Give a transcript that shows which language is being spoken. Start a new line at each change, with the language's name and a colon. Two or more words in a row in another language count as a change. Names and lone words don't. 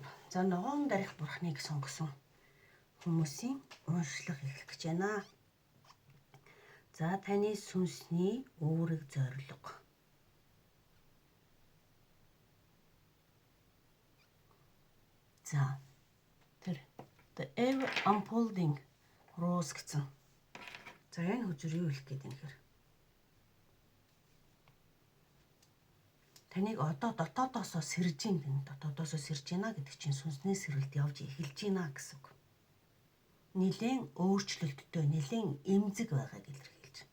Mongolian: За ногоон дарих бурхныг сонгосон хүмүүсийн уншлага эхлэх гэж байна. За таны сүнсний үүрэг зорилго. За тэр
English: the ever unfolding rose
Mongolian: гэсэн. За энэ хүчээр юу хэлэх гээд юм хэрэг. Таныг одоо дотоодоосоо сэрж ийн гэн. Дотоодоосоо сэрж ийна гэдэг чинь сүнсний сэрэлт явж эхэлж ийна гэсэн үг. Нилээн өөрчлөлттэй, нилээн эмзэг байгааг илэрхийлж.